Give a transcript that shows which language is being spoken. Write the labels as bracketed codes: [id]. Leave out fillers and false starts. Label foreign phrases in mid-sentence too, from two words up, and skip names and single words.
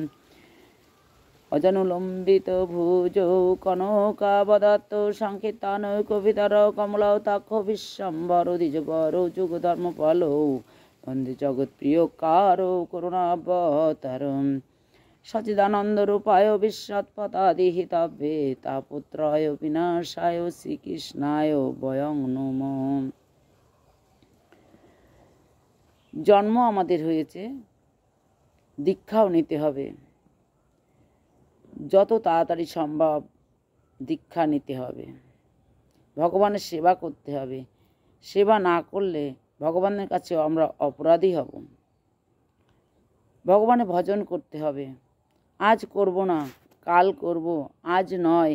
[sa] अजनुलंबित भुजौ कनकावदात संकीर्तन कवितर कमलाताक्ष विश्वम्भर द्विजवर जुग धर्म पालो वंदे जगत प्रिय कारो करुणावतारम सच्चिदानंद रूपाय विश्वोत्पत्तिहितवे तापत्रय विनाशाय श्रीकृष्णाय वयं नमः। [bn] জন্ম আমাদের হয়েছে, দীক্ষাও নিতে হবে। যত তাড়াতাড়ি সম্ভব দীক্ষা নিতে হবে। ভগবানের সেবা করতে হবে। সেবা না করলে ভগবানের কাছে আমরা অপরাধী হব। ভগবানের ভজন করতে হবে। আজ করব না, কাল করব, আজ নয়।